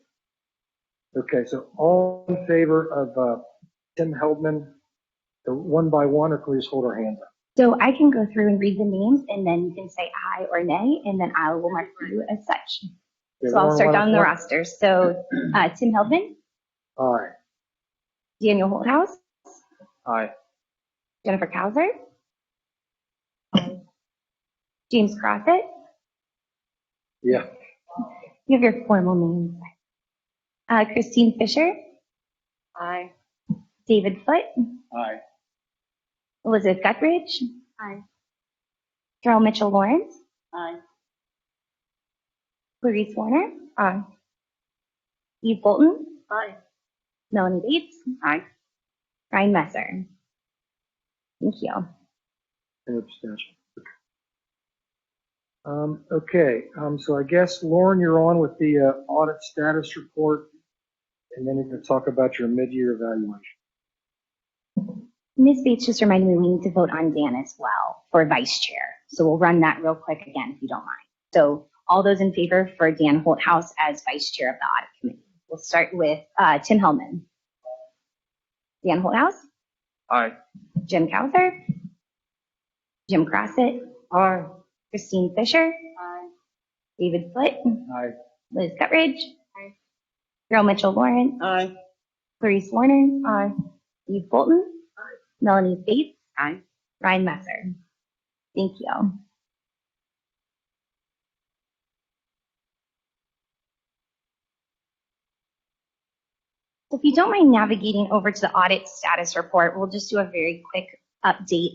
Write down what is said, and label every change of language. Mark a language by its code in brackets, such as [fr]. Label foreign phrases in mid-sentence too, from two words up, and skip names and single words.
[en] Okay, so all in favor of Tim Heldman, one by one, or can we just hold our hands up? So I can go through and read the names, and then you can say aye or nay, and then I will mark you as such. Okay, So I'll start down the one- roster. So Tim Heldman, Aye. Daniel Holthouse, Aye. Jennifer Kauser, James Crossett. Yeah. You have your formal names. Christine Fisher, Aye. David Foote, Aye. Elizabeth Guthridge, Aye. Carol Mitchell Lawrence, Aye. Clarice Warner, Eve Bolton, Aye. Melanie Bates, Ryan Messer. Thank you. An abstention. Okay, so I guess, Lauren, you're on with the audit status report, and then you're going to talk about your mid-year evaluation. Ms. Bates just reminded me we need to vote on Dan as well for vice chair. So we'll run that real quick again, if you don't mind. So all those in favor for Dan Holthouse as vice chair of the audit committee. We'll start with Tim Hellman. Dan Holthouse, Aye. Jim Cowther, Jim Crossett, Christine Fisher, David Foote, Aye. Liz Guthridge, Carol Mitchell Lawrence, Clarice Warner, Eve Bolton, Melanie Bates, Ryan Messer. Thank you. So if you don't mind navigating over to the audit status report, we'll just do a very quick update.